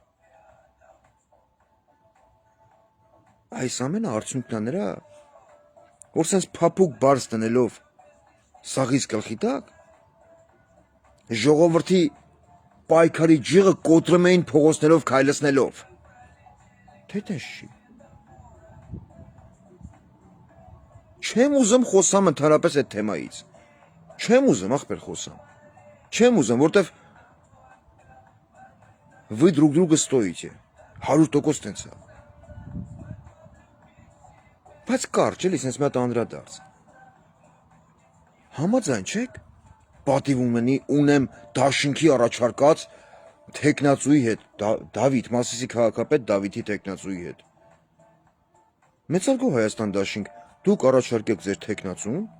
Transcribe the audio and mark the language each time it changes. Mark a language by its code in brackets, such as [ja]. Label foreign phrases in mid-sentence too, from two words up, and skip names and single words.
[hy] այս ամենը արդյունքն է նրա, որ սենց փափուկ բարձ տնելով, սաղից գլխի տակ, ժողովրդի պայքարի ջիղը կոտրում էին փողոցներով քայլեցնելով, թե տես չի։ Չեմ ուզում խոսամ ընդհանրապես այդ թեմայից, չեմ ուզում ախպեր խոսամ, չեմ ուզում, որտև [ru] вы друг друга стоите, [hy] 100% տենց է, բայց կարճ էլի սենց մի հատ անդրադարձ, համաձայն չեք, պատիվ ունեմ դաշինքի առաջարկած թեկնածուի հետ, Դավիթ, Մասիսի քաղաքապետ Դավիթի թեկնածուի հետ, մեծարգո Հայաստան դաշինք, դուք առաջարկեք ձեր թեկնածուն,